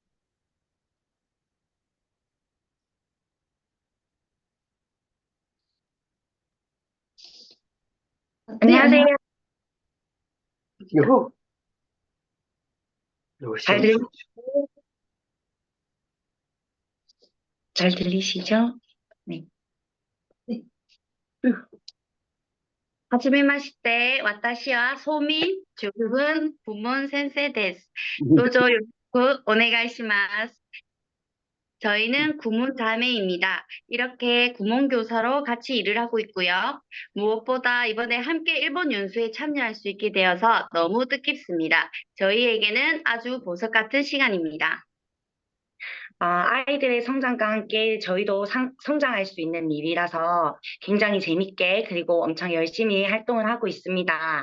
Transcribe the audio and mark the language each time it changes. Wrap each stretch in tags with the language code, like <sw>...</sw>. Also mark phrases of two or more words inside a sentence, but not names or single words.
<ko>안녕하세요. 요 잘 들리시죠? 네. 네.</ko> <ja>はじめまして、私はソミ中文部門先生です。どうぞよろしくお願いします。</ja> <ko>저희는 구문 자매입니다. 이렇게 구몬교사로 같이 일을 하고 있고요. 무엇보다 이번에 함께 일본 연수에 참여할 수 있게 되어서 너무 뜻깊습니다. 저희에게는 아주 보석 같은 시간입니다. 아이들의 성장과 함께 저희도 성장할 수 있는 일이라서 굉장히 재밌게 그리고 엄청 열심히 활동을 하고 있습니다.</ko>